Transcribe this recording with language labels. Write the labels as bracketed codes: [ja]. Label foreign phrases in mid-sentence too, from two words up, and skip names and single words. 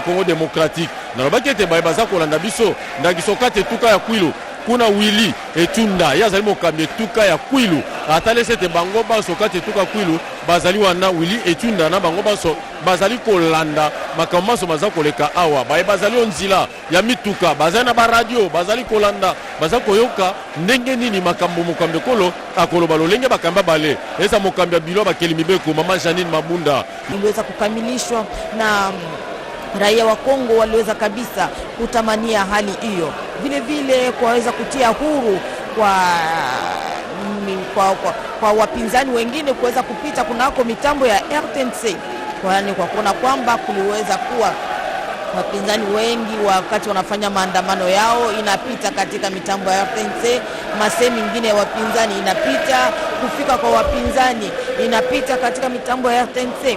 [ln] Congo démocratique nalobaki ete baye baza kolanda biso ndakiso kati etuka ya Kwilu kuna Willy Etunda ye azali mokambi etuka ya Kwilu atalesi ete bango baso kati etuka Kwilu bazali wana Willy Etunda na bango baso bazali kolanda makambo maso baza koleka awa baye bazali onzila ya mituka bazali na baradio bazali kolanda bazali koyoka ndenge nini makambo mokambi ekolo akoloba lolenge bakamba bale eza mokambi ya bilo bakeli mibeko mama Janine Mabunda [sw] iliweza kukamilishwa na raia wa Kongo waliweza kabisa kutamania hali hiyo, vile vile kuweza kutia huru kwa wapinzani wengine kuweza kupita kunako mitambo ya RTNC, kwani kwa kuona kwamba kuliweza kuwa wapinzani wengi wakati wanafanya maandamano yao inapita katika mitambo ya RTNC, masemi mingine ya wapinzani inapita, kufika kwa wapinzani inapita katika mitambo ya RTNC.